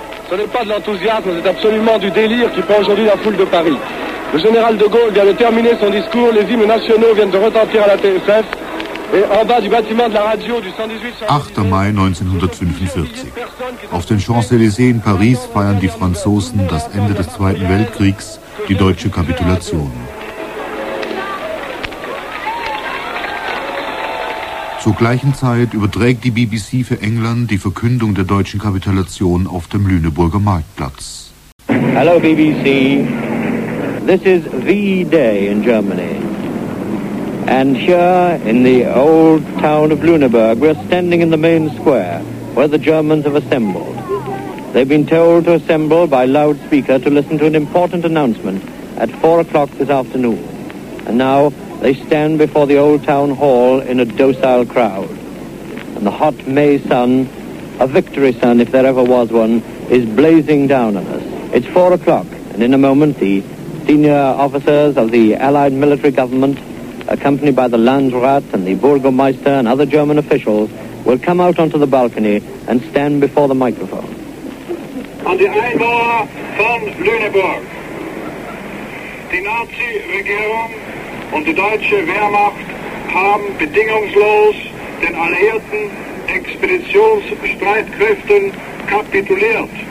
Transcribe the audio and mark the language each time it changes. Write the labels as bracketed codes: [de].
[fr] Ce n'est pas de l'enthousiasme, c'est absolument du délire qui prend aujourd'hui la foule de Paris. Le général de Gaulle vient de terminer son discours, les hymnes nationaux viennent de retentir à la TSF. [de] 8. Mai 1945. Auf den Champs-Élysées in Paris feiern die Franzosen das Ende des Zweiten Weltkriegs, die deutsche Kapitulation. Zur gleichen Zeit überträgt die BBC für England die Verkündung der deutschen Kapitulation auf dem Lüneburger Marktplatz. [en] Hallo BBC, this is V-Day in Germany. And here in the old town of Lüneburg, we're standing in the main square where the Germans have assembled. They've been told to assemble by loudspeaker to listen to an important announcement at 4 o'clock this afternoon. And now they stand before the old town hall in a docile crowd. And the hot May sun, a victory sun if there ever was one, is blazing down on us. It's 4 o'clock, and in a moment the senior officers of the Allied military government, accompanied by the Landrat and the Burgomeister and other German officials, will come out onto the balcony and stand before the microphone. [de] An die Einwohner von Lüneburg. Die Nazi-Regierung und die deutsche Wehrmacht haben bedingungslos den alliierten Expeditionsstreitkräften kapituliert.